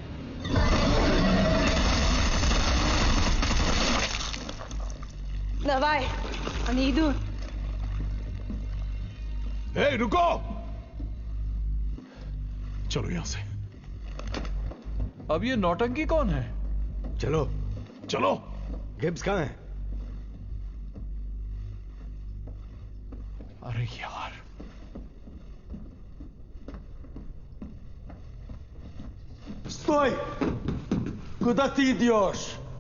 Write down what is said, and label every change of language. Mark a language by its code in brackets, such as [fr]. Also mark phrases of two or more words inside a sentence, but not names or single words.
[ru] Давай. Они идут. [hi] हे, रुको। चलो यहां से। अब ये नौटंकी कौन है? चलो। गिब्स कहाँ है? अरे यार, [pl] Stój! [ru] Куда ты идешь?